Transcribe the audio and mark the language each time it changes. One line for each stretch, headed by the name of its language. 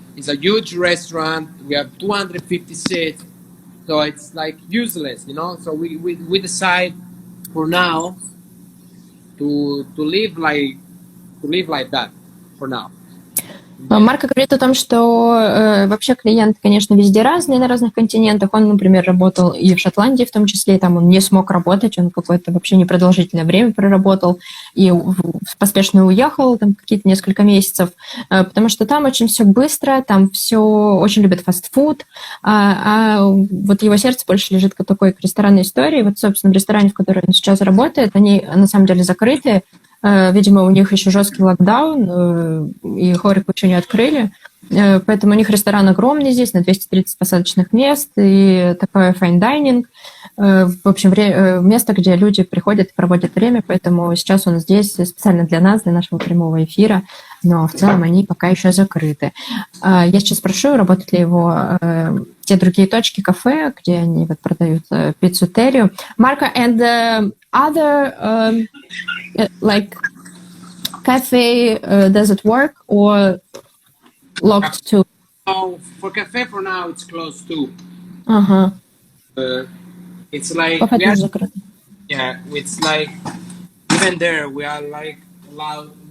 English: It's a huge restaurant. We have 250 seats, so it's like useless. You know, so we decide for now to live like that for now.
Russian: Марко говорит о том, что вообще клиенты, конечно, везде разные, на разных континентах. Он, например, работал и в Шотландии в том числе, и там он не смог работать, он какое-то вообще непродолжительное время проработал и поспешно уехал, там какие-то несколько месяцев, потому что там очень все быстро, там все очень любят фастфуд, а вот его сердце больше лежит к такой ресторанной истории. Вот, собственно, в ресторане, в котором он сейчас работает, они на самом деле закрыты. Видимо, у них еще жесткий локдаун, и Хорику еще не открыли. Поэтому у них ресторан огромный здесь, на 230 посадочных мест, и такой файн-дайнинг. В общем, место, где люди приходят и проводят время, поэтому сейчас он здесь специально для нас, для нашего прямого эфира, но в целом они пока еще закрыты. Я сейчас спрошу, работают ли его те другие точки кафе, где они вот продают пиццерию.
English: Marco, and other like cafe does it work or locked too? Oh, for cafe for now it's closed too. Ага. It's like
Russian: Кафе тоже закрыто.
English: yeah, it's like even there we are like allowed.